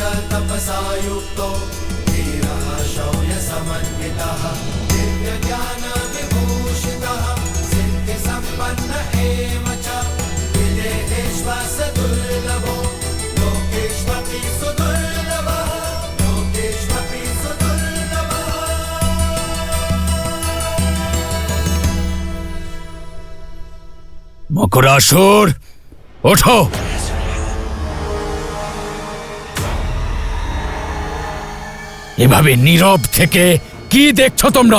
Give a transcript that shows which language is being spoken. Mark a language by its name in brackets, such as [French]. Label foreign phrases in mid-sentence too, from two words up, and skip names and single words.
[Sanskrit] तपसा युक्तो धीरः शौर्य समन्वितः दिव्य ज्ञान विभूषितः सिद्धि संपन्न एव च विदेहेष्वस दुर्लभो लोकेष्वपि सुदुर्लभः लोकेष्वपि सुदुर्लभः। [Bangla] মকরাসুর, ওঠো। এভাবে নীরব থেকে কি দেখছো তোমরা?